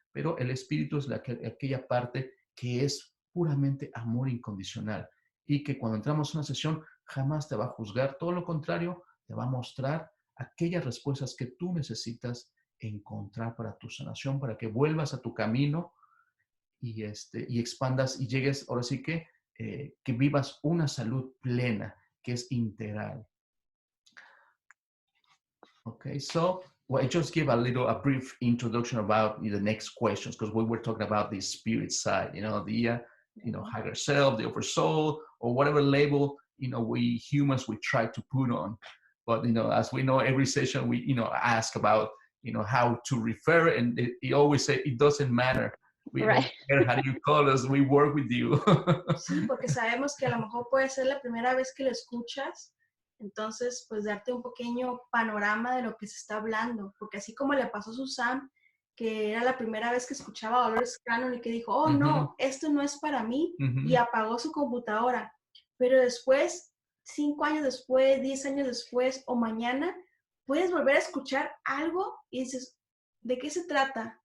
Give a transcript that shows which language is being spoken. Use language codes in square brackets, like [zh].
[es] Pero el espíritu es aquella parte que es puramente amor incondicional y que cuando entramos en una sesión jamás te va a juzgar, todo lo contrario, te va a mostrar aquellas respuestas que tú necesitas encontrar para tu sanación, para que vuelvas a tu camino y expandas y llegues, ahora sí que vivas una salud plena, que es integral. [en] Okay, so I just give a brief introduction about the next questions, because we were talking about the spirit side, the higher self, the upper soul, or whatever label, we humans, we try to put on. But, as we know, every session we, ask about, how to refer, and it always say, it doesn't matter. We don't care how you call us, we work with you. [es] Sí, porque sabemos que a lo mejor puede ser la primera vez que lo escuchas, entonces pues darte un pequeño panorama de lo que se está hablando, porque así como le pasó a Suzanne, que era la primera vez que escuchaba a Dolores Cannon y que dijo, oh no, esto no es para mí, y apagó su computadora, pero después, 5 años después, 10 años después o mañana, puedes volver a escuchar algo y dices, ¿de qué se trata?